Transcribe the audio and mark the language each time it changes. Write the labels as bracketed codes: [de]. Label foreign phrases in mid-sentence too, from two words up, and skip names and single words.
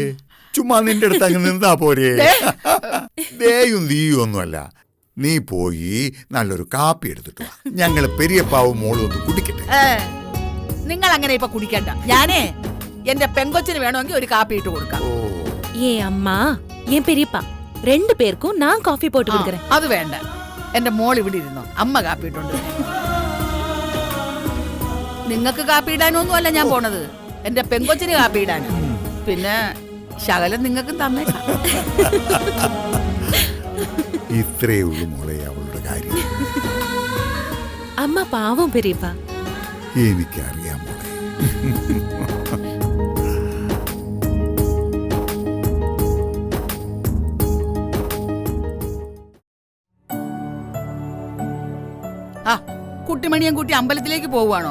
[ml] ചുമ്മാ നിന്റെ അടുത്ത് അങ്ങ് നിന്നാ പോരെ. ദേയും തീയും ഒന്നുമല്ല, നീ പോയി നല്ലൊരു കാപ്പി എടുത്തിട്ട് വാ. ഞങ്ങള് പെരിയപ്പാവും മോളും ഒന്ന് കുടിക്കട്ടെ. നിങ്ങൾ അങ്ങനെ ഇപ്പൊ കുടിക്കണ്ട. ഞാനേ എന്റെ പെങ്കൊച്ചിന് വേണമെങ്കിൽ ഒരു കാപ്പി ഇട്ട് കൊടുക്കാം. [ta] ஏ அம்மா, என் பெரியப்பா, 2 பேருக்கும் நான் காஃபி போட்டு கொடுக்கறேன். [ml] അത് വേണ്ട, എന്റെ മോൾ ഇവിടെ ഇരുന്നോ, അമ്മ കാപ്പി ഇട്ടുണ്ട്. നിങ്ങക്ക് കാപ്പി ഇടാനൊന്നുമല്ല ഞാൻ പോണത്, എന്റെ പെങ്കൊച്ചിന് കാപ്പി ഇടാന്. പിന്നെ ശകലം നിങ്ങൾക്കും തന്നേക്കാം. ഇത്രയേ ഉള്ളൂ മോളെ അവളുടെ കാര്യം. [ta] அம்மா பாவம் பெரியப்பா. [ml] എനിക്കറിയാം മോളെ. ആ കുട്ടിമണിയും കൂട്ടി അമ്പലത്തിലേക്ക് പോവുകയാണോ?